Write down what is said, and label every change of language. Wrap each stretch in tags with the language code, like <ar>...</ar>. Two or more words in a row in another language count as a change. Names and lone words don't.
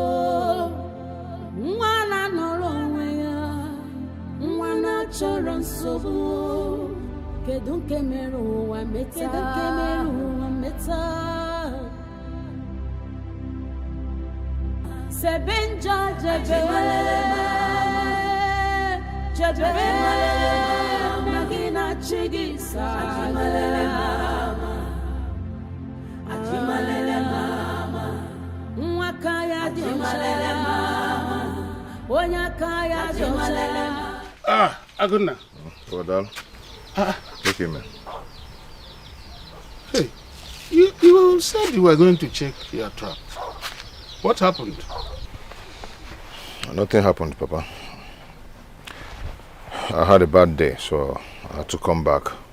<ig>nwa na nọrọ onwe ya nwa na chọrọ nsogbu kedu nke mere ụwa meta Zebenjo jebe magina chigisa ajimalele mama mwakaya ajimalele mama onyakaya ajimalele</ig> <en>Ah, Aguna. Brother. Okay, man. Hey, you said you were going to check your trap. What happened? Nothing happened, Papa. I had a bad day, so I had to come back.</en>